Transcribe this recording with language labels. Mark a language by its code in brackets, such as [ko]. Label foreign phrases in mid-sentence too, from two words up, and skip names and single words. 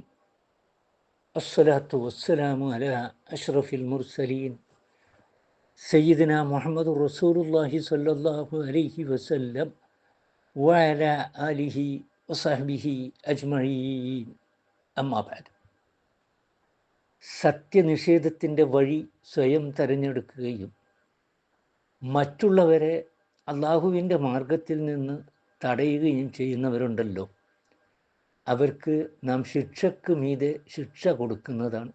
[ar] الصلاة والسلام على أشرف المرسلين سيدنا محمد رسول الله صلى الله عليه وسلم وعلى آله وصحبه أجمعين. أما بعد. [ml] സത്യനിഷേധത്തിൻ്റെ വഴി സ്വയം തിരഞ്ഞെടുക്കുകയും മറ്റുള്ളവരെ അള്ളാഹുവിൻ്റെ മാർഗത്തിൽ നിന്ന് തടയുകയും ചെയ്യുന്നവരുണ്ടല്ലോ, അവർക്ക് നാം ശിക്ഷയ്ക്ക് മീതെ ശിക്ഷ കൊടുക്കുന്നതാണ്.